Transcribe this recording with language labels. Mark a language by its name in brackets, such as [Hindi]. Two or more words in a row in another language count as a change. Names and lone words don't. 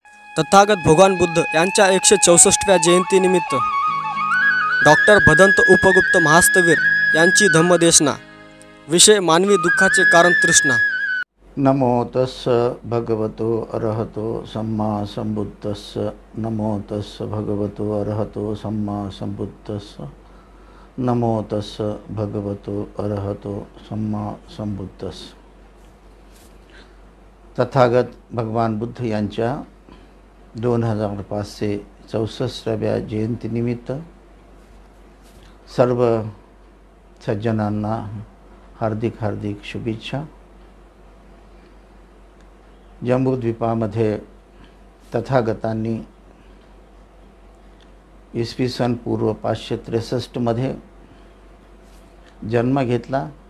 [Marathi] तथागत भगवान बुद्ध यांच्या 164व्या जयंतीनिमित्त डॉक्टर भदंत उपगुप्त महास्तवीर यांची धम्मदेशना. विषय मानवी दुःखाचे कारण तृष्णा. [Pali] नमो तस्स भगवतो अरहतो सम्मा संबुद्धस्स. नमो तस्स भगवतो अरहतो सम्मा संबुद्धस्स. नमो तस्स भगवतो अरहतो सम्मा संबुद्धस्स. [Marathi] तथागत भगवान बुद्ध यांच्या 2564व्या जयंतीनिमित्त सर्व सज्जनांना हार्दिक हार्दिक शुभेच्छा. जम्बूद्वीपामध्ये तथागतांनी इसवी सन पूर्व 563 जन्म घेतला